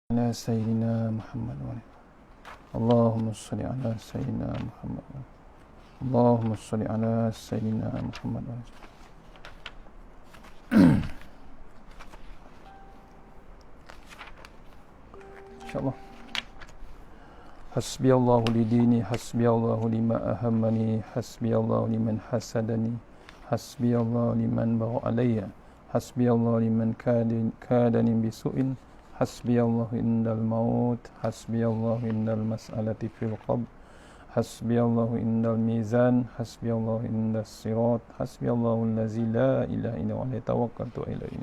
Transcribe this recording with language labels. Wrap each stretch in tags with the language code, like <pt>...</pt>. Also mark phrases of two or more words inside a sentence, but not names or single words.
<ar>على سيدنا محمد وعلى اللهم صل على سيدنا محمد وعلى اللهم صل على سيدنا محمد وعلى insyaallah. حسبي الله لديني، حسبي الله لما أهمني, حسبي الله لمن حسدني، حسبي الله لمن بغى علي، حسبي الله لمن كادني بسوء، حسبي الله عند الموت، حسبي الله عند المسألة في القبر، حسبي الله عند الميزان، حسبي الله عند الصراط، حسبي الله الذي لا إله إلا هو عليه توكلت إليه.</ar>